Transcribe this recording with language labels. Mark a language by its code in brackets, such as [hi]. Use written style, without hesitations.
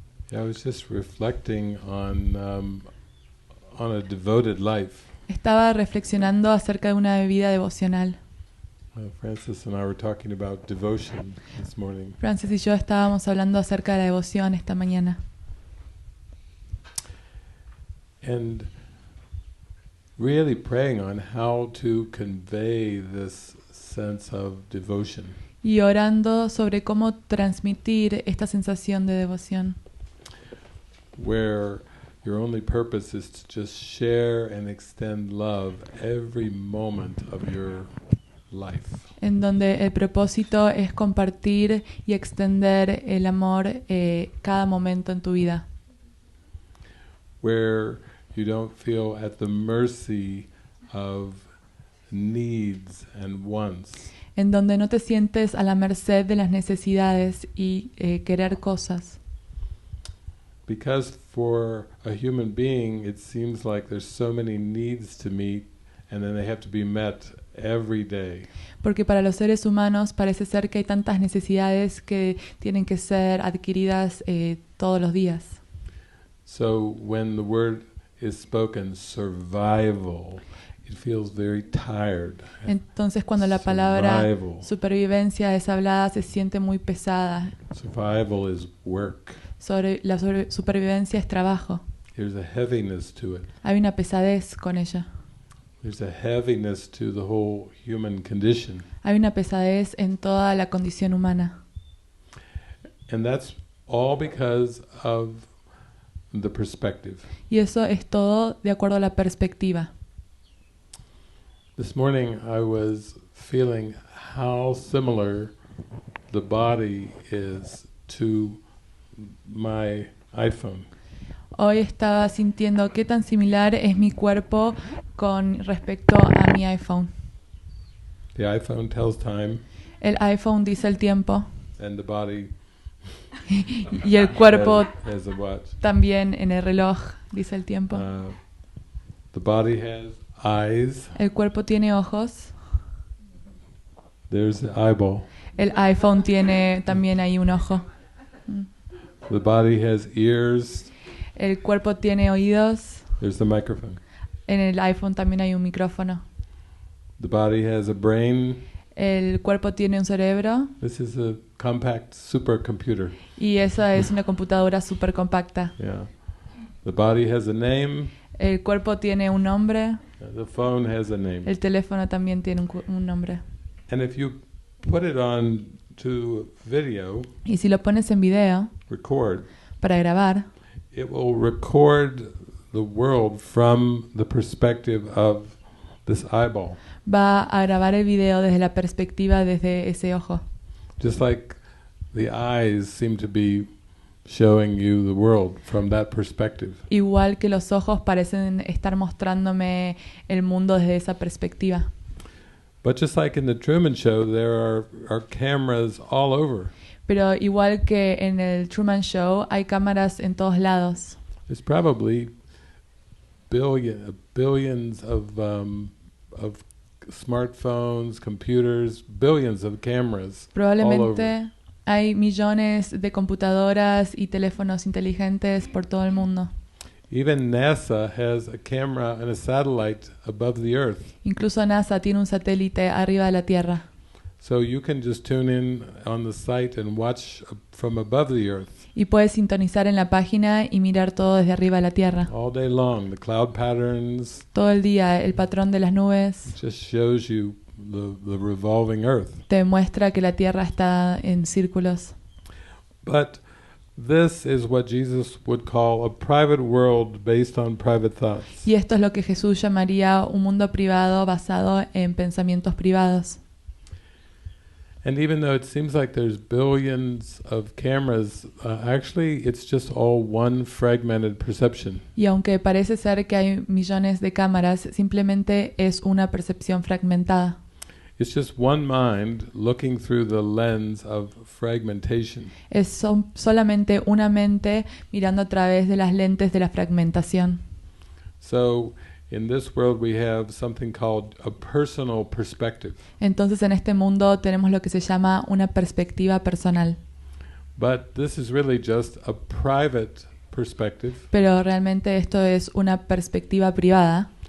[en] Yeah, I was just reflecting on a devoted life. [es] Estaba reflexionando acerca de una vida devocional. [en] Francis and I were talking about devotion this morning. [es] Francis y yo estábamos hablando acerca de la devoción esta mañana. [en] And really praying on how to convey this sense of devotion. [es] Y orando sobre cómo transmitir esta sensación de devoción. [en] Where your only purpose is to just share and extend love every moment of your life. [es] En donde el propósito es compartir y extender el amor cada momento en tu vida. [en] Where you don't feel at the mercy of needs and wants. [es] En donde no te sientes a la merced de las necesidades y querer cosas. [en] Because for a human being it seems like there's so many needs to meet and then they have to be met every day. [es] Porque para los seres humanos parece ser que hay tantas necesidades que tienen que ser adquiridas todos los días. [en] So when the word is spoken, survival, it feels very tired. [es] Entonces cuando la palabra supervivencia es hablada se siente muy pesada. [en] Survival is work. [es] La supervivencia es trabajo. [en] There's a heaviness to it. [es] Hay una pesadez con ella. [en] There's a heaviness to the whole human condition. [es] Hay una pesadez en toda la condición humana. [en] And that's all because of the perspective. [es] Y eso es todo de acuerdo a la perspectiva. [en] This morning I was feeling how similar the body is to my iPhone. [es] Hoy estaba sintiendo qué tan similar es mi cuerpo con respecto a mi iPhone. [en] The iPhone tells time, [es] El iPhone dice el tiempo [en] and the body [es] y el cuerpo [en] has a watch. [es] también en el reloj dice el tiempo. [en] The body has eyes. [es] El cuerpo tiene ojos. [en] There's the eyeball. [es] El iPhone tiene también ahí un ojo. [en] The body has ears. [es] El cuerpo tiene oídos. [en] There's the microphone. [es] En el iPhone también hay un micrófono. [en] The body has a brain. [es] El cuerpo tiene un cerebro. [en] This is a compact supercomputer. [es] Y esa es una computadora súper compacta. [en] Yeah. The body has a name. [es] El cuerpo tiene un nombre. [en] The phone has a name. [es] El teléfono también tiene un nombre. [en] And if you put it on to video, [es] Y si lo pones en video [en] record, [es] para grabar, [en] it will record the world from the perspective of this eyeball. [es] va a grabar el video desde la perspectiva desde ese ojo. [en] Just like the eyes seem to be showing you the world from that perspective. [es] Igual que los ojos parecen estar mostrándome el mundo desde esa perspectiva. [en] But just like in the Truman Show, there are cameras all over. [es] Pero igual que en el Truman Show, hay cámaras en todos lados. [en] There's probably billions of smartphones, computers, billions of cameras. [es] Probablemente hay millones de computadoras y teléfonos inteligentes por todo el mundo. [en] Even NASA has a camera and a satellite above the Earth. [es] Incluso NASA tiene un satélite arriba de la Tierra. [en] So you can just tune in on the site and watch from above the Earth. [es] Y puedes sintonizar en la página y mirar todo desde arriba de la Tierra. [en] All day long, the cloud patterns. [es] Todo el día, el patrón de las nubes [en] Just shows you the revolving Earth. [es] te muestra que la Tierra está en círculos. [en] But this is what Jesus would call a private world based on private thoughts. [es] Y esto es lo que Jesús llamaría un mundo privado basado en pensamientos privados. [en] And even though it seems like there's billions of cameras, actually it's just all one fragmented perception. [es] Y aunque parece ser que hay millones de cámaras, simplemente es una percepción fragmentada. [en] It's just one mind looking through the lens of fragmentation. [es] Es solamente una mente mirando a través de las lentes de la fragmentación. [en] So in this world we have something called a personal perspective. [es] Entonces en este mundo tenemos lo que se llama una perspectiva personal. [en] But this is really just a private perspective [es] Pero realmente esto es una perspectiva privada